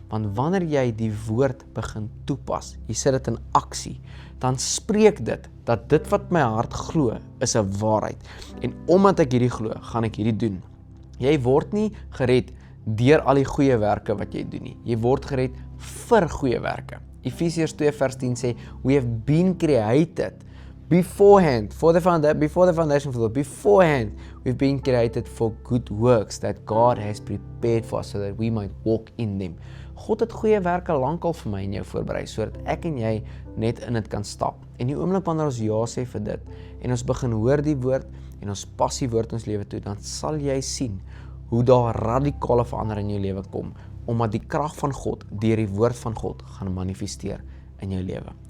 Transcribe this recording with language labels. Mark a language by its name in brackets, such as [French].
[Afrikaans] Want wanneer jy die woord begin toepas, jy sit dit in aksie, dan spreek dit, dat dit wat my hart glo, is 'n waarheid. En omdat ek hierdie glo, gaan ek hierdie doen. Jy word nie gered deur al die goeie werke wat jy doen nie. Jy word gered vir goeie werke. Efesiërs 2 vers 10 sê, [English] we have been created beforehand, before the foundation of the world, beforehand, we've been created for good works that God has prepared for us so that we might walk in them. [Afrikaans] God het goeie werke lankal vir my en jou voorberei, sodat ek en jy net in dit kan stap. En die oomblik wanneer ons ja sê vir dit, en ons begin hoor die woord, en ons pas die woord in ons lewe toe, dan sal jy sien hoe daar radikale verandering in jou lewe kom, omdat die krag van God, deur die woord van God, gaan manifesteer in jou lewe.